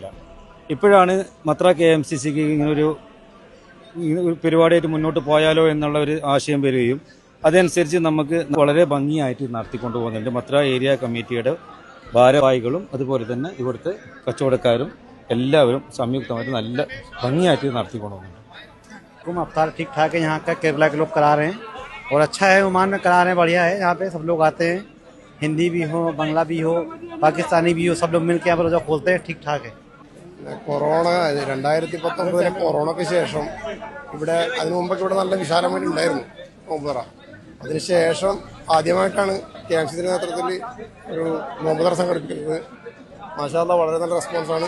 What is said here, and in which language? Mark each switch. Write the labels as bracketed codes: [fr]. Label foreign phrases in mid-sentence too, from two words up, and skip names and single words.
[ml] ഇപ്പോഴാണ് മത്ര KMCCക്ക് ഇങ്ങനൊരു പരിപാടിയായിട്ട് മുന്നോട്ട് പോയാലോ എന്നുള്ള ഒരു ആശയം വരികയും അതനുസരിച്ച് നമുക്ക് വളരെ ഭംഗിയായിട്ട് നടത്തിക്കൊണ്ടു പോകുന്നുണ്ട്. മത്ര ഏരിയ കമ്മിറ്റിയുടെ ഭാരവാഹികളും അതുപോലെ തന്നെ ഇവിടുത്തെ കച്ചവടക്കാരും എല്ലാവരും സംയുക്തമായിട്ട് നല്ല ഭംഗിയായിട്ട് നടത്തിക്കൊണ്ടു പോകുന്നുണ്ട്. [hi] अफ्तार ठीक ठाक है, यहाँ का केरला के लोग करा रहे हैं और अच्छा है, ओमान में करा रहे हैं, बढ़िया है. यहाँ पे सब लोग आते हैं, हिंदी भी हो, बंगला भी हो, पाकिस्तानी भी हो, सब लोग मिलकर यहाँ पर रोजा खोलते हैं. ठीक ठाक है. [ml] കൊറോണ 2019 കൊറോണയ്ക്ക് ശേഷം ഇവിടെ അതിനു മുമ്പൊക്കെ ഇവിടെ നല്ല വിശാലമായിട്ട് ഉണ്ടായിരുന്നു നോമ്പുതറ. അതിനുശേഷം ആദ്യമായിട്ടാണ് KMCC നേതൃത്വത്തിൽ ഒരു നോമ്പുതറ സംഘടിപ്പിക്കുന്നത്. [ar] ما شاء الله [ml] വളരെ നല്ല റെസ്പോൺസാണ്.